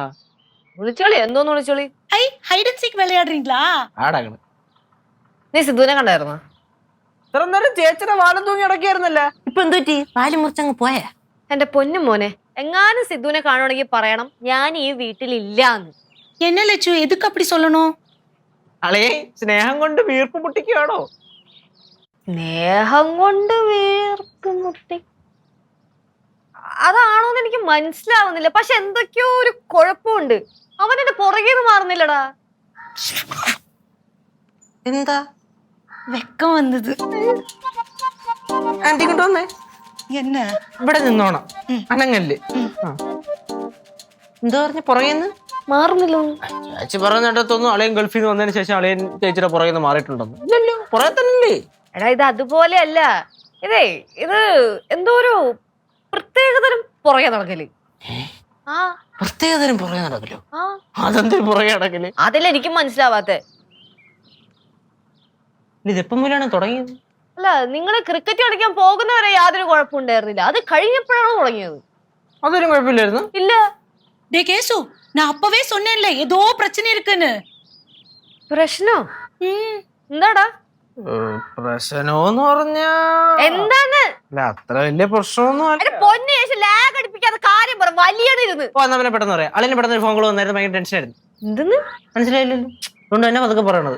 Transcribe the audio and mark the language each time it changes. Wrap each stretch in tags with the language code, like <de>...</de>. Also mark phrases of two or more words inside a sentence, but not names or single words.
<ml>വിളിച്ചോളി. എന്തോന്ന് വിളിച്ചോളി?</ml> <en>hide and seek</en> <ta>விளையாடுறீங்களா?</ta> <ml>ആടാകണ. നീ സിദ്ധുവിനെ കണ്ടായിരുന്നോ? ഇത്ര നേരം ചേച്ചിയുടെ വാലും തൂങ്ങി ഇടക്കായിരുന്നല്ല, ഇപ്പൊ എന്ത് പറ്റി? പാല് മുറിച്ചങ്ങ് പോയാ? എന്റെ പൊന്നു മോനെ, എങ്ങാനും സിദ്ധുവിനെ കാണുവാണെങ്കിൽ പറയണം ഞാൻ ഈ വീട്ടിലില്ലാന്ന്.</ml> <ta>என்ன லட்சு, எதுக்கு அப்படி சொல்லணும்?</ta> <ml>അളേ സ്നേഹം കൊണ്ട് വീർപ്പ് മുട്ടിക്കുകയാണോ? സ്നേഹം കൊണ്ട് വീർപ്പ് മുട്ടി അതാണോന്ന് എനിക്ക് മനസ്സിലാവുന്നില്ല. പക്ഷെ എന്തൊക്കെയോ ഒരു കുഴപ്പമുണ്ട്. അവൻ എന്റെ പുറകേന്ന് മാറുന്നില്ലടാ. എന്താ?</ml> <ta>வெக்கம் வந்தது.</ta> <ml>ആന്റി കൊണ്ടുവന്നേ.</ml> <ta>என்ன?</ta> <ml>ഇവിടെ നിന്നോണം, അനങ്ങല്ല്. എന്താ പറഞ്ഞ പുറകേന്ന് മാറുന്നില്ല? ചേച്ചി പറഞ്ഞിട്ടൊന്നും അളയൻ ഗൾഫിൽ നിന്ന് വന്നതിന് ശേഷം അളയൻ ചേച്ചിയുടെ പുറകേന്ന് മാറിയിട്ടുണ്ടെന്ന്. ഇല്ലല്ലോ, പുറകെ തന്നെയല്ലേ. എടാ ഇത് അതുപോലെ അല്ല. ഇത് എന്തോ ഒരു പ്രത്യേകതരം പുറകെ നടക്കല്. പ്രത്യേകതരം പുറകെ നടക്കലോ? അതെന്തൊരു പുറകെ നടക്കല്? അതിലെനിക്കും മനസ്സിലാവാത്ത. ഇതെപ്പം മുതലാണ് തുടങ്ങിയത്? അല്ല നിങ്ങള് ക്രിക്കറ്റ് കളിക്കാൻ പോകുന്നവരെ യാതൊരു കുഴപ്പമുണ്ടായിരുന്നില്ല, അത് കഴിഞ്ഞപ്പോഴാണ് തുടങ്ങിയത്. അതൊരു കുഴപ്പമില്ലായിരുന്നു. ഇല്ല.</ml> <ta>டே கேசு நான் அப்பவே சொன்னேன்ல ஏதோ பிரச்சனை இருக்குன்னு.</ta> <ml>പ്രശ്നോ? ம், എന്താടാ പ്രശ്നമെന്ന് പറഞ്ഞാ എന്താണ്? അല്ല അത്ര വലിയ പ്രശ്നമൊന്നും അല്ല. എന്റെ പൊന്നു ശേഷം ലാഗ് അടിപ്പിക്കാതെ കാര്യം പറ, വലിയണിരുന്ന്. ഓ എന്നാ പിന്നെ പെട്ടെന്ന് പറയാം. അളിന് പെട്ടെന്ന് ഒരു ഫോൺ കോൾ വന്നായിരുന്നു, ഭയങ്കര ടെൻഷൻ ആയിരുന്നു. എന്തെന്ന് മനസ്സിലായില്ലല്ലോ, അതുകൊണ്ട് തന്നെ പതുക്കെ പറയണത്.</ml>